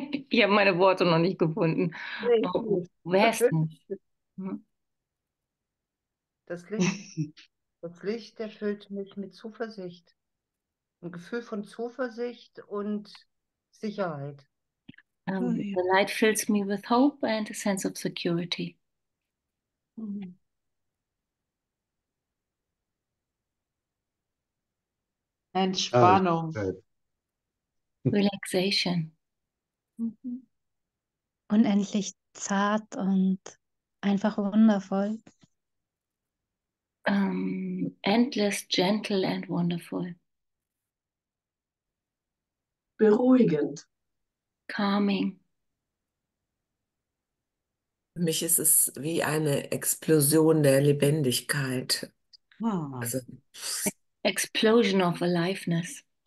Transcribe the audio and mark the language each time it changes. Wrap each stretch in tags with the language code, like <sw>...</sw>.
<de>Ich habe meine Worte noch nicht gefunden. Oh, wer ist denn? Hm? Das Licht, das Licht erfüllt mich mit Zuversicht. Ein Gefühl von Zuversicht und Sicherheit.</de> <en>Oh, yeah. The light fills me with hope and a sense of security. Mhm.</en> <de>Entspannung.</de> <en>Relaxation. Mhm.</en> <de>Unendlich zart und einfach wundervoll.</de> <en>Endless, gentle and wonderful.</en> <de>Beruhigend.</de> <en>Calming.</en> <de>Für mich ist es wie eine Explosion der Lebendigkeit. Ah, Also,</de> <en>Explosion of aliveness.</en>